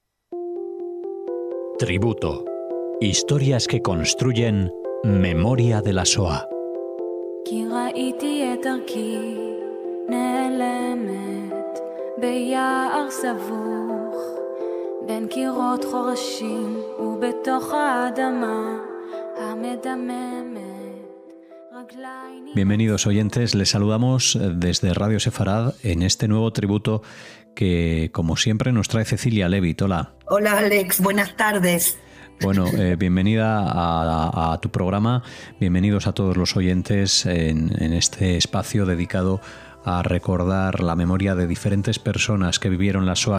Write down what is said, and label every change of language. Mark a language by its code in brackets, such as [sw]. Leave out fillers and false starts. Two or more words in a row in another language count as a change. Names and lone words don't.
[es] Tributo. Historias que construyen memoria de la Shoah. [he] כי ראיתי את דרכי נעלמת ביער סבוך בין קירות חורשים ובתוך האדמה המדממת. [es] Bienvenidos oyentes, les saludamos desde Radio Sefarad en este nuevo tributo que, como siempre, nos trae Cecilia Levit. Hola. Hola Alex, buenas tardes. Bueno, bienvenida a tu programa, bienvenidos a todos los oyentes en este espacio dedicado a recordar la memoria de diferentes personas que vivieron la Shoah.